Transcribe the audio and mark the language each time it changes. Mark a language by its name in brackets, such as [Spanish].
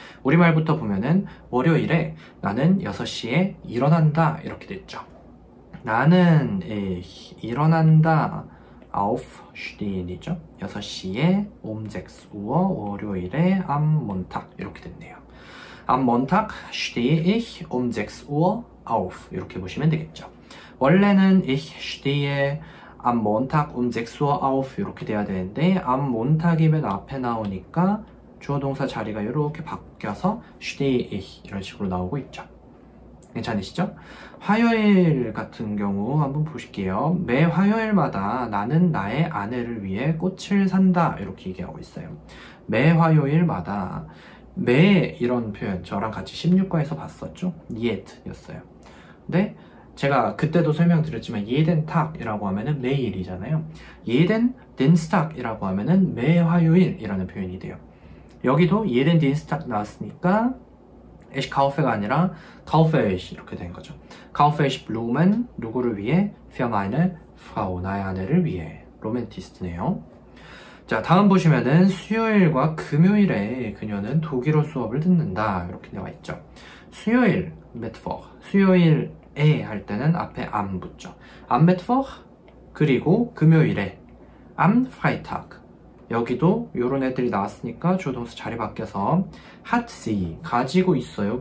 [Korean] 우리말부터 보면은 월요일에 나는 6시에 일어난다 이렇게 됐죠. 나는 일어난다 aufstehen이죠. 6시에 [German] um 6 [Korean] 월요일에 [German] am Montag [Korean] 이렇게 됐네요. [German] Am Montag stehe ich um 6 auf [Korean] 이렇게 보시면 되겠죠. 원래는 [German] ich stehe am Montag um 6 auf [Korean] 이렇게 돼야 되는데 [German] am Montag [Korean] 이면 앞에 나오니까 주어 동사 자리가 이렇게 바뀌어서 [German] stehe ich [Korean] 이런 식으로 나오고 있죠. 괜찮으시죠? 화요일 같은 경우 한번 보실게요. 매 화요일마다 나는 나의 아내를 위해 꽃을 산다 이렇게 얘기하고 있어요. 매 화요일마다. 매 이런 표현 저랑 같이 16과에서 봤었죠? yet였어요. 근데 제가 그때도 설명드렸지만 [German] jeden Tag [Korean] 이라고 하면은 매일이잖아요. [German] jeden Dienstag [Korean] 이라고 하면은 매 화요일이라는 표현이 돼요. 여기도 [German] jeden Dienstag [Korean] 나왔으니까 [German] ich kaufe [Korean] 가 아니라 [German] kaufe ich [Korean] 이렇게 된 거죠. [German] kaufe ich Blumen [Korean] 누구를 위해? [German] für meine Frau [Korean] 나의 아내를 위해. 로맨티스트네요. 자, 다음 보시면은 수요일과 금요일에 그녀는 독일어 수업을 듣는다 이렇게 나와 있죠. 수요일 Mittwoch 수요일에 할 때는 앞에 am 붙죠. [German] am Mittwoch [Korean] 그리고 금요일에 [German] am Freitag [Korean] 여기도 요런 애들이 나왔으니까 조동사 자리 바뀌어서 [German] hat sie [Korean] 가지고 있어요.